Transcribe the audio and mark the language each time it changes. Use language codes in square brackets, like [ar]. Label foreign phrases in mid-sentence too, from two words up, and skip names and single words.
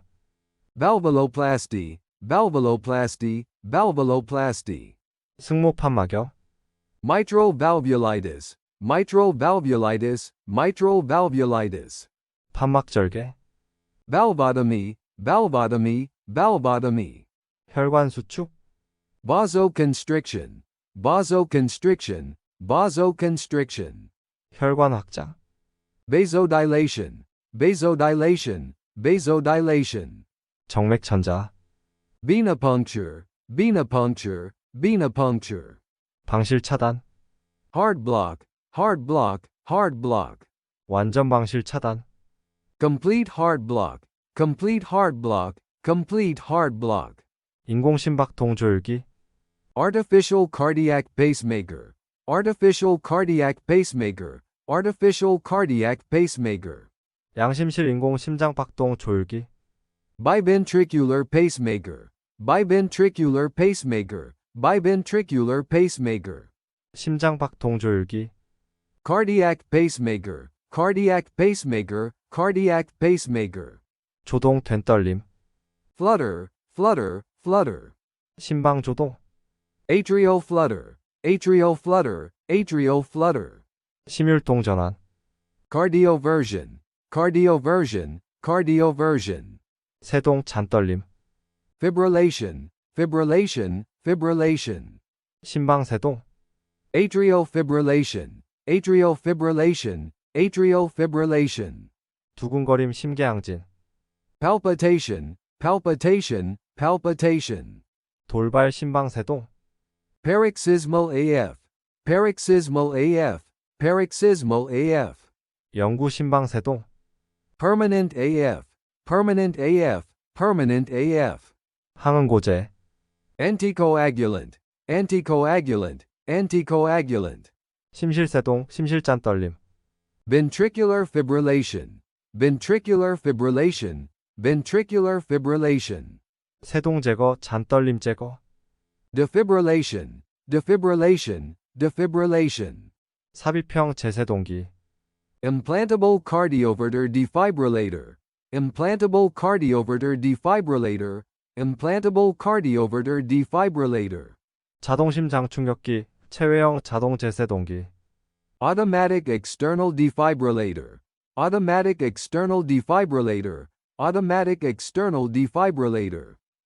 [en] valvuloplasty, valvuloplasty, valvuloplasty, [ko] 승모판막염, [en] mitral valvulitis, mitral valvulitis, mitral valvulitis, [ko] 판막절개, [en] valvotomy, valvotomy, valvotomy, [ko] 혈관 수축, [en] vasoconstriction, vasoconstriction, vasoconstriction, [ko] 혈관 확장, [en] vasodilation, vasodilation, vasodilation, [ko] 정맥천자, [en] venipuncture, venipuncture, venipuncture. [ko] 방실 차단, [en] Hard block, hard block, hard block. [ko] 완전 방실 차단, [en] Complete hard block, complete hard block, complete hard block. [ko] 인공심박동 조율기, [en] Artificial cardiac pacemaker, artificial cardiac pacemaker, artificial cardiac pacemaker. [ko] 양심실 인공심장박동 조율기, [en] Biventricular pacemaker, biventricular pacemaker, biventricular pacemaker. [ko] 심장박동 조율기, [en] Cardiac pacemaker, cardiac pacemaker, cardiac pacemaker. [ko] 조동된 떨림, [en] Flutter, flutter, flutter. [ko] 심방조동, [en] Atrial flutter, atrial flutter, atrial flutter. [ko] 심율동 전환, [en] Cardioversion, cardioversion, cardioversion. [ko] 세동 잔떨림, [en] Fibrillation, fibrillation, fibrillation. [ko] 심방세동, [en] Atrial fibrillation, atrial fibrillation, atrial fibrillation. [ko] 두근거림 심계항진, [en] Palpitation, palpitation, palpitation. [ko] 돌발 심방세동, [en] Paroxysmal AF, paroxysmal AF, paroxysmal AF. [ko] 영구 심방세동, [en] Permanent AF, permanent AF, permanent AF. [ko] 항응고제, [en] Anticoagulant, anticoagulant, anticoagulant. [ko] 심실세동, 심실잔 떨림, [en] Ventricular fibrillation, ventricular fibrillation, ventricular fibrillation. [ko] 세동 제거, 잔떨림 제거, [en] Defibrillation, defibrillation, defibrillation. [ko] 삽입형 제세동기, [en] Implantable cardioverter defibrillator, implantable cardioverter defibrillator, implantable cardioverter defibrillator. [ko] 자동심장 충격기, 체외형 자동 제세동기, [en] Automatic external defibrillator, automatic external defibrillator, automatic external defibrillator.